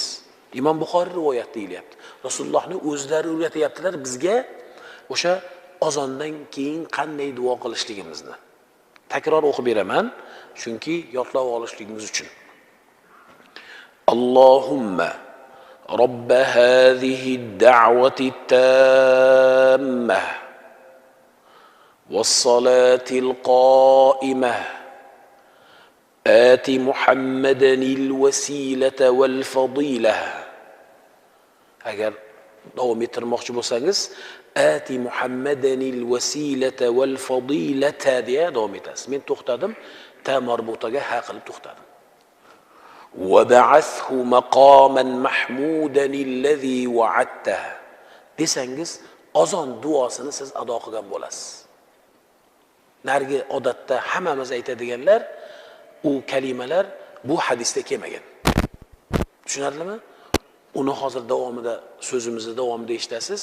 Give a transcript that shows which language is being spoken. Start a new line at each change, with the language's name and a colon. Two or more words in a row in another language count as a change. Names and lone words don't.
Uzbek: Imom Buxoriy rivoyat deyilyapti. Rasulullohning o'zlari o'rgatyaptilar bizga o'sha azondan keyin qanday duo qilishligimizni. Takror o'qib beraman, chunki yodlab olishligimiz uchun.
Arabic: اللهم رب هذه الدعوة التامة والصلاة القائمة آت محمدا الوسيلة والفضيلة.
Uzbek: Agar davom ettirmoqchi bo'lsangiz,
Arabic: آت محمدا الوسيلة والفضيلة
Uzbek: deya davom etasiz. Men to'xtadim, ta marbutaga ha qilib to'xtadim.
Arabic: وبعثه مقاما محمودا الذي وعدته
Uzbek: desangiz, azon duosini siz ado qilgan bo'lasiz. Nargi odatda hammamiz aytadiganlar u kalimalar bu hadisda kelmagan. Tushunarlimi? Uni hozir davomida, so'zimizni davomida eshitasiz.